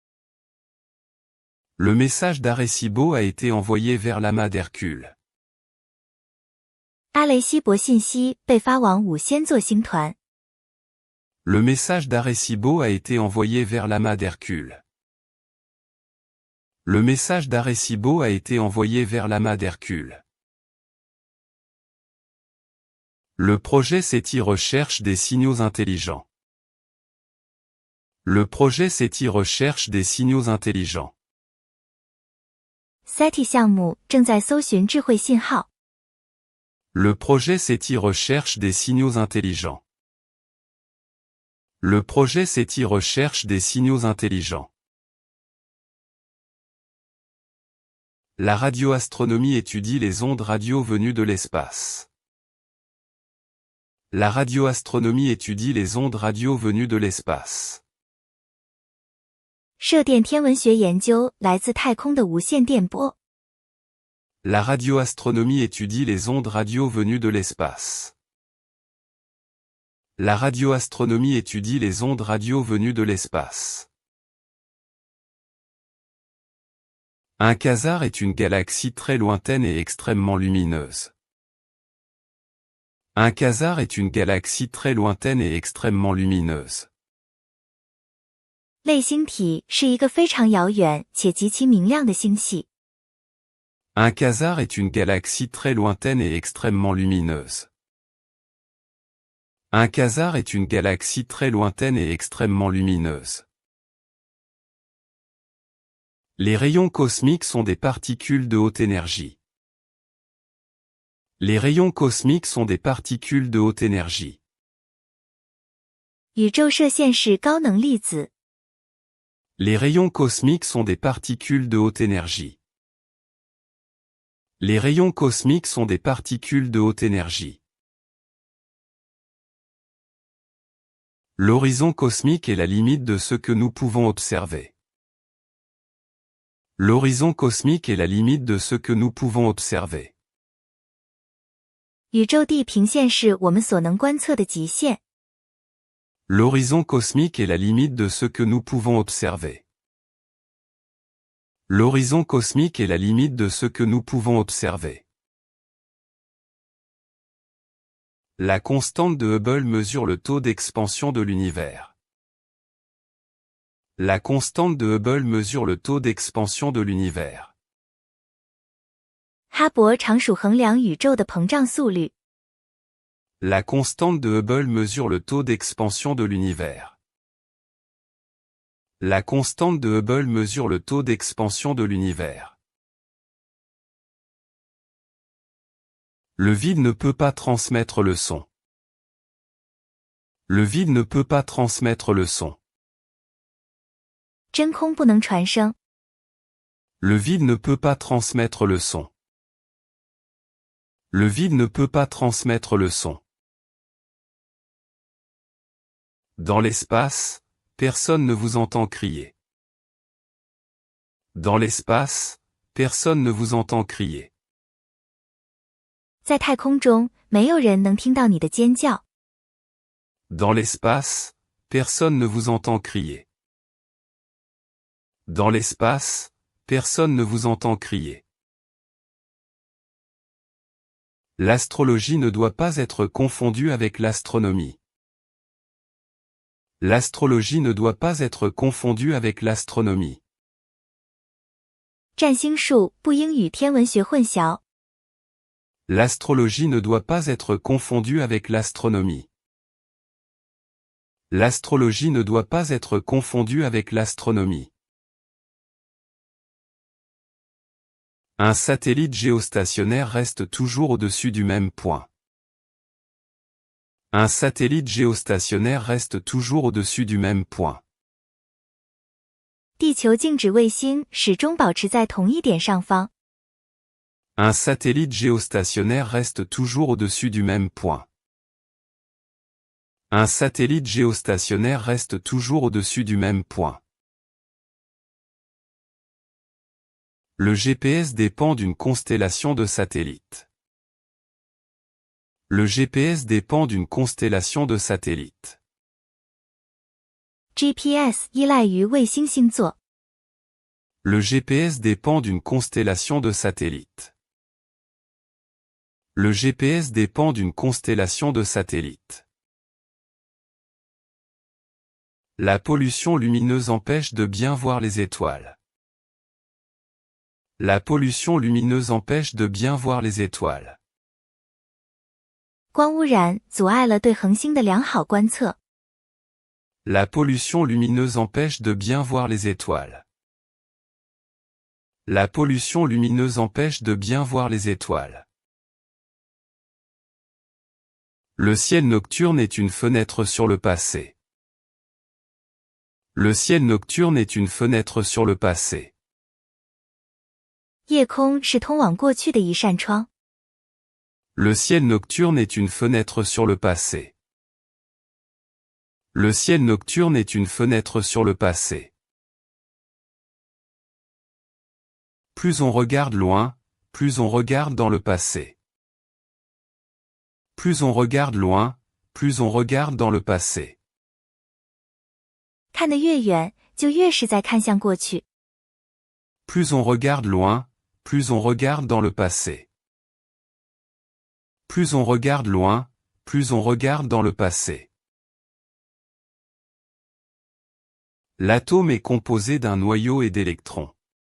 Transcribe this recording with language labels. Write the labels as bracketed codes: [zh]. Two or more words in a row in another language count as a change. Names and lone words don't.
[fr] Le message d'Arecibo a été envoyé vers l'amas d'Hercule. [zh] 阿雷西博信息被发往五仙座星团。 [fr] Le message d'Arecibo a été envoyé vers l'amas d'Hercule. Le message d'Arecibo a été envoyé vers l'amas d'Hercule. Le projet SETI recherche des signaux intelligents. Le projet SETI recherche des signaux intelligents. [zh] SETI 项目正在搜寻智慧信号。 [fr] Le projet SETI recherche des signaux intelligents. Le projet SETI recherche des signaux intelligents. La radioastronomie étudie les ondes radio venues de l'espace. La radioastronomie étudie les ondes radio venues de l'espace. [zh] 射电天文学研究来自太空的无线电波。 [fr] La radioastronomie étudie les ondes radio venues de l'espace. La radioastronomie étudie les ondes radio venues de l'espace. Un quasar est une galaxie très lointaine et extrêmement lumineuse. Un quasar est une galaxie très lointaine et extrêmement lumineuse. [zh] 类星体是一个非常遥远且极其明亮的星系。 [fr] Un quasar est une galaxie très lointaine et extrêmement lumineuse. Un quasar est une galaxie très lointaine et extrêmement lumineuse. Les rayons cosmiques sont des particules de haute énergie. Les rayons cosmiques sont des particules de haute énergie. [zh] 宇宙射线是高能粒子。 [fr] Les rayons cosmiques sont des particules de haute énergie. Les rayons cosmiques sont des particules de haute énergie. L'horizon cosmique est la limite de ce que nous pouvons observer. L'horizon cosmique est la limite de ce que nous pouvons observer. [zh] 宇宙地平线是我们所能观测的极限。 [fr] L'horizon cosmique est la limite de ce que nous pouvons observer. L'horizon cosmique est la limite de ce que nous pouvons observer. La constante de Hubble mesure le taux d'expansion de l'univers. La constante de Hubble mesure le taux d'expansion de l'univers. [zh] 哈勃常数衡量宇宙的膨胀速率。 [fr] La constante de Hubble mesure le taux d'expansion de l'univers. La constante de Hubble mesure le taux d'expansion de l'univers. Le vide ne peut pas transmettre le son. Le vide ne peut pas transmettre le son. [zh] 真空不能传声。 [fr] Le vide ne peut pas transmettre le son. Le vide ne peut pas transmettre le son. Dans l'espace, personne ne vous entend crier. Dans l'espace, personne ne vous entend crier. [zh] 在太空中，没有人能听到你的尖叫。 [fr] Dans l'espace, personne ne vous entend crier. Dans l'espace, personne ne vous entend crier. L'astrologie ne doit pas être confondue avec l'astronomie. L'astrologie ne doit pas être confondue avec l'astronomie. [zh] 占星术不应与天文学混淆。 [fr] L'astrologie ne doit pas être confondue avec l'astronomie. L'astrologie ne doit pas être confondue avec l'astronomie. Un satellite géostationnaire reste toujours au-dessus du même point. Un satellite géostationnaire reste toujours au-dessus du même point. [zh] 地球静止卫星始终保持在同一点上方。 [fr] Un satellite géostationnaire reste toujours au-dessus du même point. Un satellite géostationnaire reste toujours au-dessus du même point. Le GPS dépend d'une constellation de satellites. Le GPS dépend d'une constellation de satellites. [zh] GPS 依赖于卫星星座。 [fr] Le GPS dépend d'une constellation de satellites. Le GPS dépend d'une constellation de satellites. La pollution lumineuse empêche de bien voir les étoiles. La pollution lumineuse empêche de bien voir les étoiles. [zh] 光污染阻碍了对恒星的良好观测。 [fr] La pollution lumineuse empêche de bien voir les étoiles. La pollution lumineuse empêche de bien voir les étoiles. Le ciel nocturne est une fenêtre sur le passé. Le ciel nocturne est une fenêtre sur le passé. [zh] 夜空是通往过去的一扇窗。 [fr] Le ciel nocturne est une fenêtre sur le passé. Le ciel nocturne est une fenêtre sur le passé. Plus on regarde loin, plus on regarde dans le passé. Plus on regarde loin, plus on regarde dans le passé. [zh] 看得越远，就越是在看向过去。 [fr] Plus on regarde loin, plus on regarde dans le passé. Plus on regarde loin, plus on regarde dans le passé. L'atome est composé d'un noyau et d'électrons.